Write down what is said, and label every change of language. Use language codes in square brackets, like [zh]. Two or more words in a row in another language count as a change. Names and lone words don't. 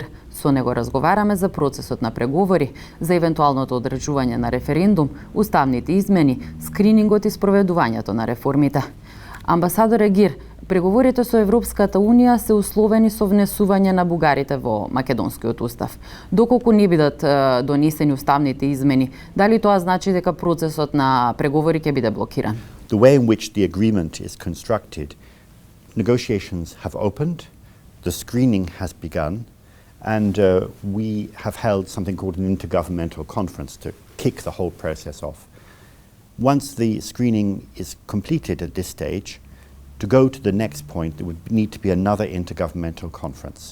[mk] Со него разговараме за процесот на преговори, за евентуалното одржување на референдум, уставните измени, скринингот и спроведувањето на реформите. Амбасадоре Гир, преговорите со Европската Унија се условени со внесување на бугарите во македонскиот устав. Доколку не бидат донесени уставните измени, дали тоа значи дека процесот на преговори ќе биде блокиран? [en] The way in which the agreement is constructed, negotiations have opened, the screening has begun, and we have held something called an Intergovernmental Conference to kick the whole process off. Once the screening is completed at this stage, to go to the next point, there would need to be another Intergovernmental Conference.